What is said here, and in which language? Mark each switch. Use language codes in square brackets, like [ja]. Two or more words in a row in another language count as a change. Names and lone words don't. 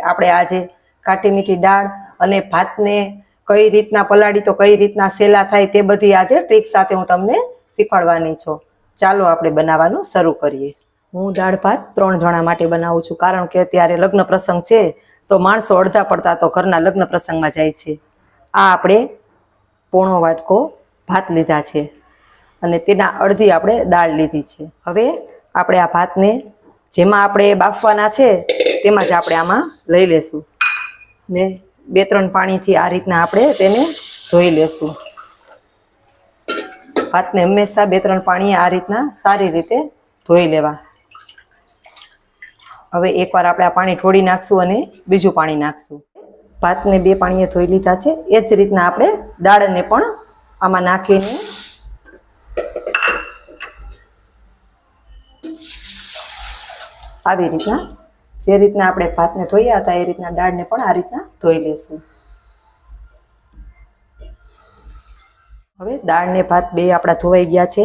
[gu] આપણે આજે ખાટી મીઠી દાળ અને ભાતને કઈ રીતના પલાળી તો કઈ રીતના સેલા થાય તે બધી આજે ટ્રીક સાથે હું તમને શીખવાડવાની છું। ચાલો આપણે બનાવવાનું શરૂ કરીએ। હું દાળ ભાત 3 જણા માટે બનાવું છું, કારણ કે અત્યારે લગ્ન પ્રસંગ છે તો માણસો અર્ધા પડતા તો ઘરના લગ્ન પ્રસંગ માં જાય છે। આ આપણે પોણો વાટકો ભાત લીધા છે અને તેના અર્ધી આપણે દાળ લીધી છે। હવે આપણે આ ભાતને જેમાં આપણે બાફવાના છે તેમાં જ આપણે આમાં લઈ લેશું ને 2-3 પાણીથી આ રીતના આપણે તેને ધોઈ લેશું। ભાતને હમેશા 2-3 પાણી આ રીતના સારી રીતે ધોઈ લેવા। હવે એકવાર આપણે આ પાણી ઢોળી નાખશું અને બીજું પાણી નાખશું। ભાતને 2 પાણીએ ધોઈ લીધા છે। એ જ રીતના આપણે દાળને પણ આમાં નાખીને આવી રીતના જે રીતના આપણે ભાતને ધોયા હતા એ રીતના દાળને પણ આ રીતના ધોઈ લેશું। હવે દાળ ને ભાત બે આપણા ધોવાઈ ગયા છે।